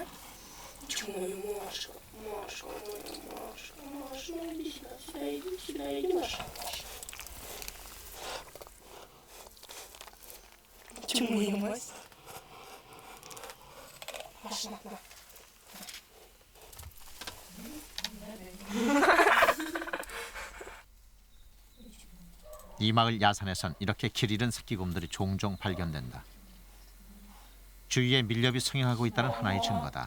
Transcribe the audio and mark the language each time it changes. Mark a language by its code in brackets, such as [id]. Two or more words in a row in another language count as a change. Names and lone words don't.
[ru] Чё, мою Машка, Машка, мою Машка, Маша, ну иди сюда, иди, Маша. Чё, мою мать? Машина, на. [ko] 이 마을 야산에선 이렇게 길 잃은 새끼곰들이 종종 발견된다. 주위에 밀렵이 성행하고 있다는 하나의 증거다.